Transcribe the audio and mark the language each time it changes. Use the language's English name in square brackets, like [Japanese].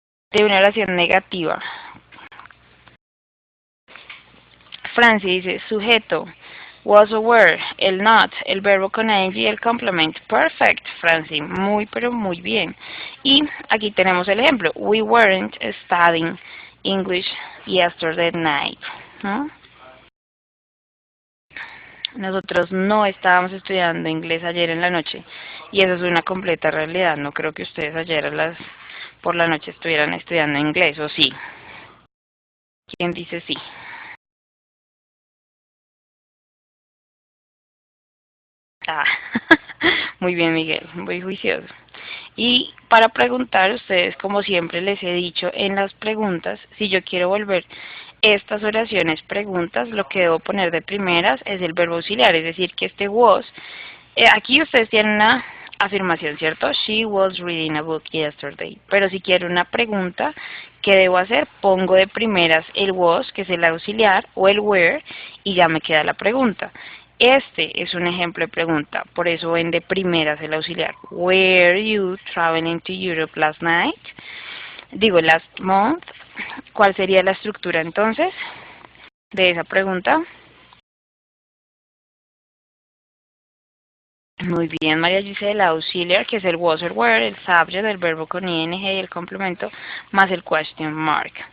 [Spanish] De una oración negativa. Franci dice, sujeto, was or were, el not, el verbo con ing y el complement. [English] Perfect, [Spanish] Franci, muy pero muy bien. Y aquí tenemos el ejemplo. [English] We weren't studying English yesterday night. [Spanish] ¿No? Nosotros no estábamos estudiando inglés ayer en la noche. Y eso es una completa realidad. No creo que ustedes ayer por la noche estuvieran estudiando inglés, ¿o sí? ¿Quién dice sí? Ah, muy bien, Miguel, muy juicioso. Y para preguntar, ustedes, como siempre les he dicho en las preguntas, si yo quiero volver estas oraciones preguntas, lo que debo poner de primeras es el verbo auxiliar, es decir, que este was, aquí ustedes tienen una afirmación, ¿cierto? [English] She was reading a book yesterday. [Spanish] Pero si quiero una pregunta, ¿qué debo hacer? Pongo de primeras el was, que es el auxiliar, o el where, y ya me queda la pregunta. Este es un ejemplo de pregunta, por eso ven de primeras el auxiliar. [English] Were you traveling to Europe last night? [Spanish] Digo, [English] last month. [Spanish] ¿Cuál sería la estructura entonces de esa pregunta? Muy bien, María Gisela, auxiliar, que es el was or were, el subject, el verbo con ing y el complemento, más el question mark.